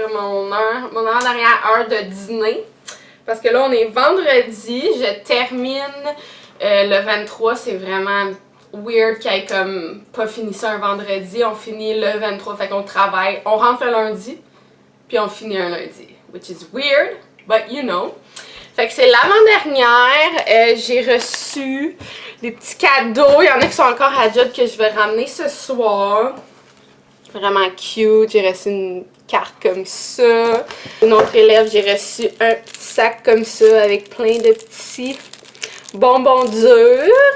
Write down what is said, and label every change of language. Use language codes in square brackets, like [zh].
[fr] Mon avant-dernière heure de dîner. Parce que là, on est vendredi. Je termine le 23. C'est vraiment weird qu'il ait comme pas fini ça un vendredi. On finit le 23, fait qu'on travaille. On rentre le lundi, puis on finit un lundi. [en] Which is weird, but you know. [fr] Fait que c'est l'avant-dernière. J'ai reçu des petits cadeaux. Il y en a qui sont encore à job que je vais ramener ce soir. Vraiment cute. J'ai reçu une carte comme ça. Une autre élève, j'ai reçu un petit sac comme ça avec plein de petits bonbons durs.